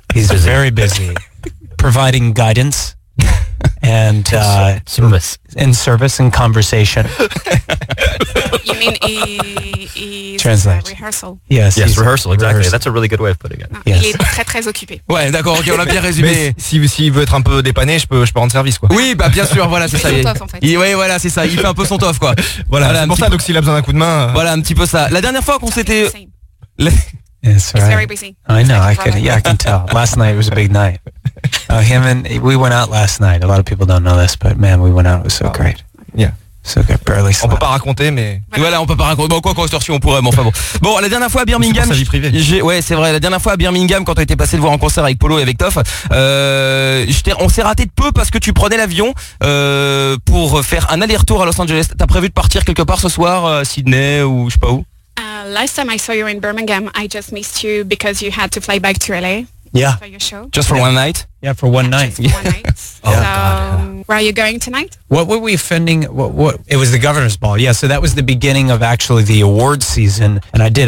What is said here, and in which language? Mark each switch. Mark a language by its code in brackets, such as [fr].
[en] He's very busy providing guidance and service. In service and conversation. You mean he's translate. Rehearsal. Yes, rehearsal, exactly. Rehearsal. That's a really good way of putting it. [fr] Non, yes. Il est très très occupé. Ouais, d'accord, ok, on l'a bien résumé. Mais s'il veut être un peu dépanné, je peux rendre service, quoi. Oui, bah bien sûr, voilà, c'est il ça. Il fait son toff, en fait. Oui, voilà, c'est ça, il fait un peu son toff, quoi. Voilà, c'est pour ça, donc s'il a besoin d'un coup de main... Voilà, un petit peu ça. La dernière fois qu'on s'était... [en] Yes, right. He's very busy. I know. I can tell. Last night was a big night. Him and we went out last night. A lot of people don't know this, but man, we went out. It was so great. Yeah. So good. Barely slept. [fr] On peut pas raconter, mais voilà, on peut pas raconter. Bon, quoi sortir, on pourrait, mais enfin bon. Bon, la dernière fois à Birmingham, c'est pour sa vie privée. C'est vrai. La dernière fois à Birmingham, quand on était passé le voir en concert avec Polo et avec Toff, on s'est raté de peu parce que tu prenais l'avion pour faire un aller-retour à Los Angeles. T'as prévu de partir quelque part ce soir, Sydney ou je sais pas où. [en] Last time I saw you in Birmingham, I just missed you because you had to fly back to LA. Yeah. For your show. Just for one night? Yeah, for one night. Just for one night. Oh, so, God, yeah. Where are you going tonight? What were we offending? What? It was the governor's ball. Yeah, so that was the beginning of actually the award season. And I did.